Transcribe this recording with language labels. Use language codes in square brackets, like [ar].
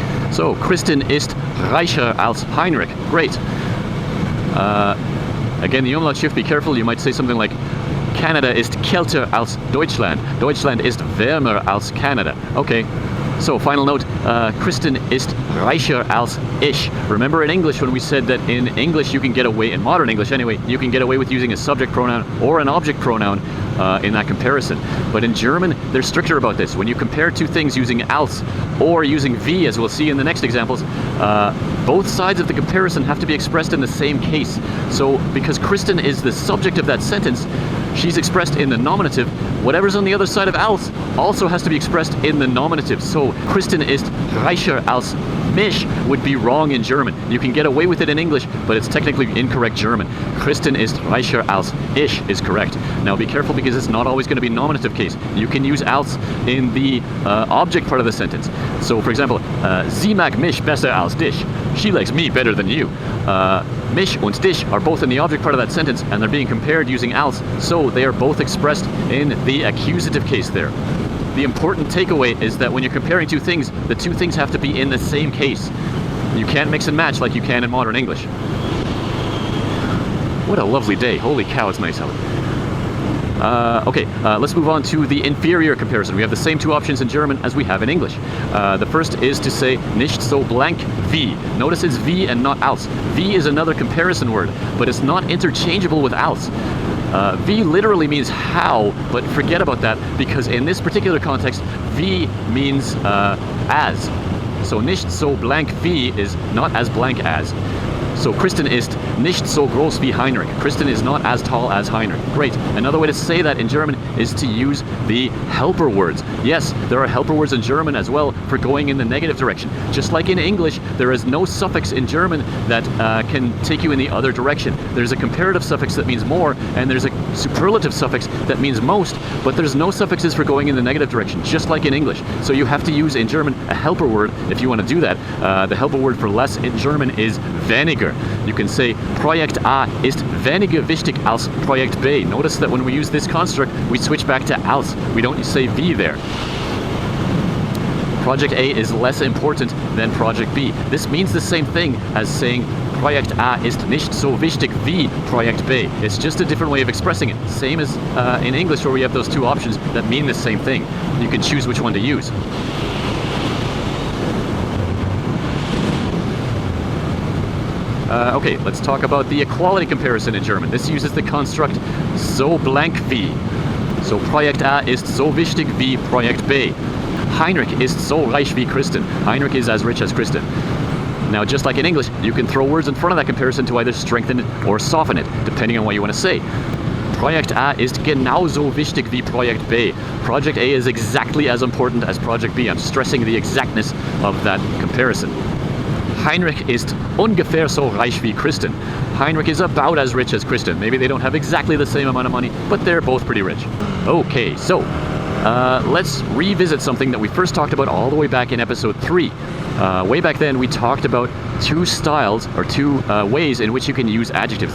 [de] So, Kristin ist reicher als Heinrich. [en] Great. Again, the umlaut shift, be careful. You might say something like, [de] Canada ist kälter als Deutschland. Deutschland ist wärmer als Canada. [en] Okay. So, final note, [de] Kristin ist reicher als ich. [en] Remember in English when we said that in English you can get away, in modern English anyway, you can get away with using a subject pronoun or an object pronoun in that comparison. But in German, they're stricter about this. When you compare two things using als or using wie, as we'll see in the next examples, both sides of the comparison have to be expressed in the same case. So, because Kristin is the subject of that sentence, she's expressed in the nominative. Whatever's on the other side of als also has to be expressed in the nominative. So, [de] Kristin ist reicher als mich [en] would be wrong in German. You can get away with it in English, but it's technically incorrect German. [de] Kristin ist reicher als ich [en] is correct. Now be careful because it's not always going to be nominative case. You can use als in the object part of the sentence. So, for example, [de] sie mag mich besser als dich. [en] She likes me better than you. [de] Mich und dich [en] are both in the object part of that sentence, and they're being compared using als, so they are both expressed in the accusative case there. The important takeaway is that when you're comparing two things, the two things have to be in the same case. You can't mix and match like you can in modern English. What a lovely day. Holy cow, it's nice out. Let's move on to the inferior comparison. We have the same two options in German as we have in English. The first is to say [de] nicht so blank wie. [en] Notice it's wie and not als. Wie is another comparison word, but it's not interchangeable with als. Wie literally means how, but forget about that because in this particular context, wie means as. So [de] nicht so blank wie [en] is not as blank as. [de] So Kristin ist nicht so groß wie Heinrich. [en] Kristin is not as tall as Heinrich. Great. Another way to say that in German is to use the helper words. Yes, there are helper words in German as well for going in the negative direction. Just like in English, there is no suffix in German that can take you in the other direction. There's a comparative suffix that means more, and there's a superlative suffix that means most, but there's no suffixes for going in the negative direction, just like in English. So you have to use in German a helper word if you want to do that. The helper word for less in German is weniger. You can say [de] Projekt A ist weniger wichtig als Projekt B. [en] Notice that when we use this construct, we switch back to als. We don't say wie there. Project A is less important than Project B. This means the same thing as saying [de] Projekt A ist nicht so wichtig wie Projekt B. [en] It's just a different way of expressing it. Same as in English where we have those two options that mean the same thing. You can choose which one to use. Let's talk about the equality comparison in German. This uses the construct [de] so blank wie. So Projekt A ist so wichtig wie Projekt B. Heinrich ist so reich wie Kristin. [en] Heinrich is as rich as Kristin. Now, just like in English, you can throw words in front of that comparison to either strengthen it or soften it, depending on what you want to say. [de] Projekt A ist genauso wichtig wie Projekt B. [en] Project A is exactly as important as Project B. I'm stressing the exactness of that comparison. [de] Heinrich ist ungefähr so reich wie Kristin. [en] Heinrich is about as rich as Kristin. Maybe they don't have exactly the same amount of money, but they're both pretty rich. Okay, so let's revisit something that we first talked about all the way back in episode 3. Way back then, we talked about two styles, or two ways in which you can use adjectives.